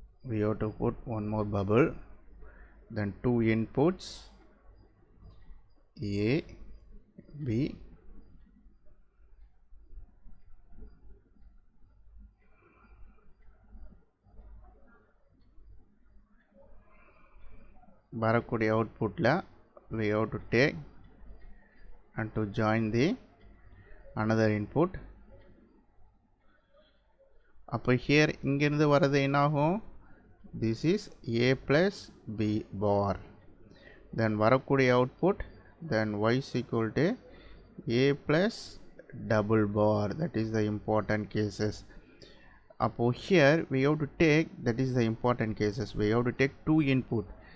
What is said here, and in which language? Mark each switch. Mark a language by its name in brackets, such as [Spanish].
[English] We have to put one more bubble, then two inputs A, B, [Tamil] வரக்கூடிய outputல [English] we have to take and to join the another input. [Tamil] அப்போ [English] here [Tamil] இங்கிருந்து வரது என்னாகும்? [English] This is a plus b bar. Then [Tamil] வரக்கூடிய [English] output, then y is equal to a plus double bar. That is the important cases. [Tamil] அப்போ [English] here we have to take, that is the important cases, we have to take two input.